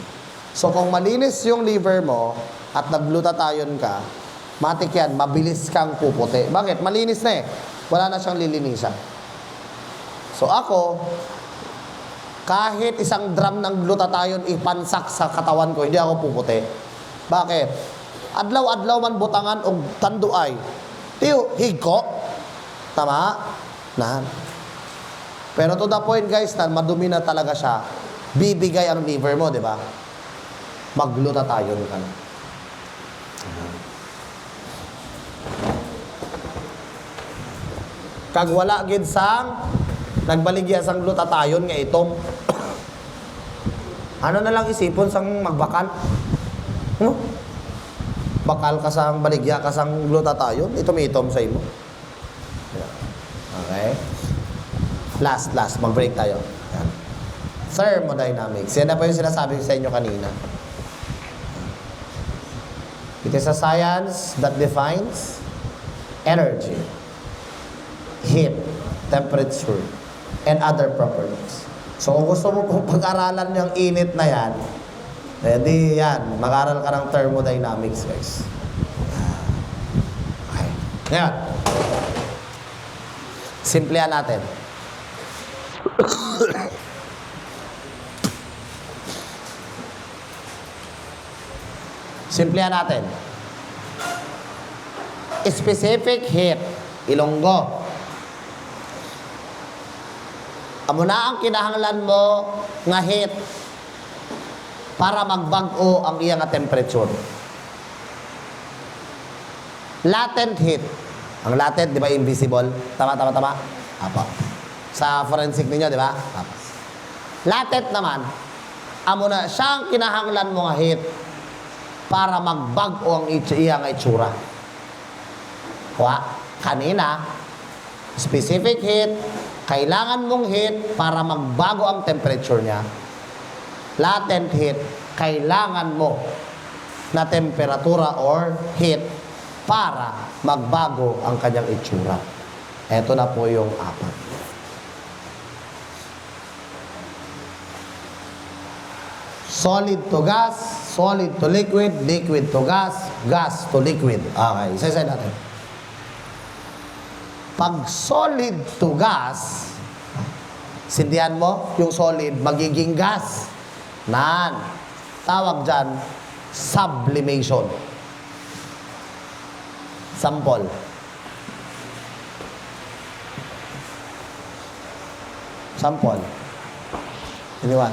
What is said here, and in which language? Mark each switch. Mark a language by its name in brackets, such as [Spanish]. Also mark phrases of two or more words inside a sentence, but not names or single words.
[Filipino] So, kung malinis yung liver mo at nag-glutathione ka, matik yan, mabilis kang puputi. Bakit? Malinis na eh. Wala na siyang lilinisan. So, ako, kahit isang drum ng glutathione ipansak sa katawan ko, hindi ako puputi. Bakit? [Hiligaynon] Adlaw-adlaw man butangan o tanduay. Tiyo, higko. Tama? Nahan. [English] Pero to the point, [Filipino] guys, na madumi na talaga siya, bibigay ang liver mo, di ba? Mag-glutathione ka na. [Hiligaynon] Kag wala gid sang nagbaligya sang glutathione nga itom. Ano na lang isipon sang magbakal? Bakal ka sang baligya ka sang glutathione, itom-itom sa imo. [English] Okay? Last, [Filipino] mag-break tayo. Yan. Thermodynamics. Yan na po yung sinasabi ko sa inyo kanina. [English] It is a science that defines energy, heat, temperature, and other properties. [Filipino] So, kung gusto mo pong pag-aralan yung init na yan, edi yan, mag-aral ka ng thermodynamics, guys. Okay. Ngayon, simplihan natin. Simplihan natin. [English] Specific heat, [Filipino] Ilonggo. [Hiligaynon] Amo na ang kinahanglan mo nga heat para magbag-o ang iyang temperature. [English] Latent heat. [Filipino] Ang latent, di ba, invisible? Tama. Apa. Sa forensic ninyo, di ba? Apa. [Hiligaynon] Latent naman, amo na siyang kinahanglan mo nga heat para magbag-o ang iyang itsura. [Filipino] Kanina, [English] specific heat, [Filipino] kailangan mong heat para magbago ang temperature niya. [English] Latent heat, [Filipino] kailangan mo na temperatura or heat para magbago ang kanyang itsura. Ito na po yung apat. [English] Solid to gas, solid to liquid, liquid to gas, gas to liquid. [Filipino] Okay, isa-isa natin. Pag [English] solid to gas, [Filipino] sindihan mo, yung solid magiging gas. Tawag dyan, sublimation. Sample. Iniwan.